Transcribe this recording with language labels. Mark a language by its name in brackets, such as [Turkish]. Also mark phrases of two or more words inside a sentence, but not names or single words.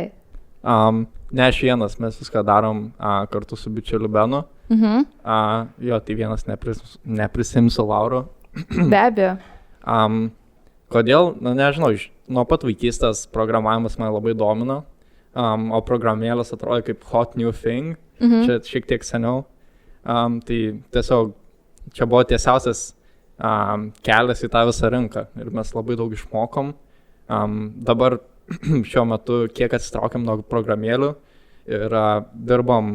[Lithuanian] Ne aš vienas, mes viską darom kartu su bičiuliu Benu. Jo, tai vienas neprisimsiu lauro. Be abejo. Kodėl? Nežinau, nuo pat vaikystės programavimas man labai domino. O programėlės atrodo kaip [English] hot new thing. [Lithuanian] Čia šiek tiek seniau. Tai tiesiog čia buvo tiesiausias kelias į tą visą rinką ir mes labai daug išmokom. Dabar šiuo metu kiek atsitraukiam nuo programėlių ir dirbam.